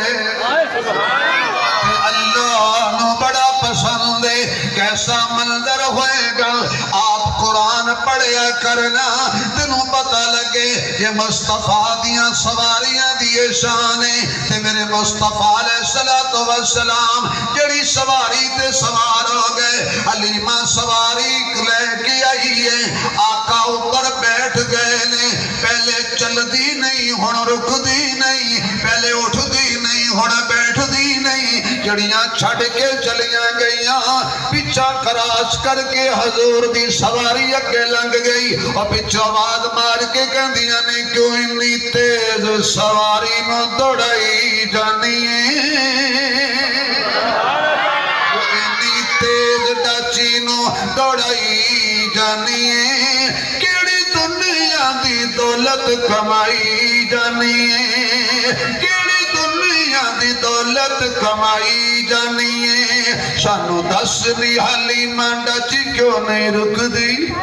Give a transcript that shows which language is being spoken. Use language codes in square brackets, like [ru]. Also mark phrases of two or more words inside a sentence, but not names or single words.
[pa] اللہ نو بڑا پسند ہے کیسا منظر ہوئے گا آپ قرآن پڑھیا کرنا تنوں پتہ لگے یہ مصطفیٰ دیاں سواریاں دیئے شانے تے میرے مصطفیٰ علیہ السلام جڑی سواری تے سوار ہو گئے حلیمہ سواری لے کے آئی ہے آقا اوپر بیٹھ گئے نے پہلے چل دی نہیں ہن رک دی نہیں پہلے اٹھ دی نہیں ہن بیٹھ دی نہیں جڑیاں چھڑ کے چلیاں گئیاں پیچھا کراس کر کے حضور دی سواری اگے لنگ گئی اور پیچھا آواز مار کے کہندیاں نے کیوں اتنی تیز سواری نو دوڑائی جانی ہے اتنی تیز ڈاچی نو دوڑائی جانی ہے کیڑی دنیا دی دولت کمائی جانی ہے کیڑی دنیا دی دولت کمائی جانی ہے سانو دس دی حلیمہ ڈچ کیوں نہیں رک دی